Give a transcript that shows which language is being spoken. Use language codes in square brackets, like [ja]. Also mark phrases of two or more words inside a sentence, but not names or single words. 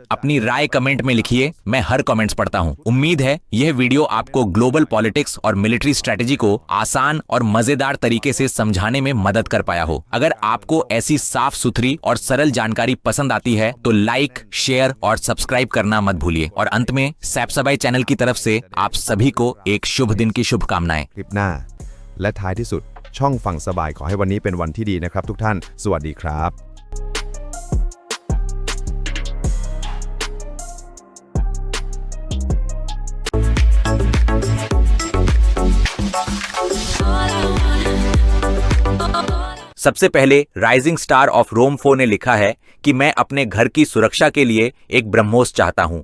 [hi] अपनी राय कमेंट में लिखिए, मैं हर कमेंट्स पढ़ता हूँ। उम्मीद है यह वीडियो आपको [en] global politics [hi] और [en] military strategy [hi] को आसान और मजेदार तरीके से समझाने में मदद कर पाया हो। अगर आपको ऐसी साफ सुथरी और सरल जानकारी पसंद आती है तो [en] like, share [hi] और सब्सक्राइब करना मत भूलिए। और अंत में सैपसबाई चैनल की तरफ से आप सभी को एक शुभ दिन की शुभकामनाएं। [th] คลิปหน้าและท้ายที่สุดช่องฟังสบายขอให้วันนี้เป็นวันที่ดีนะครับทุกท่านสวัสดีครับ [hi] सबसे पहले राइजिंग स्टार ऑफ रोमफो ने लिखा है कि मैं अपने घर की सुरक्षा के लिए एक ब्रह्मोस चाहता हूं।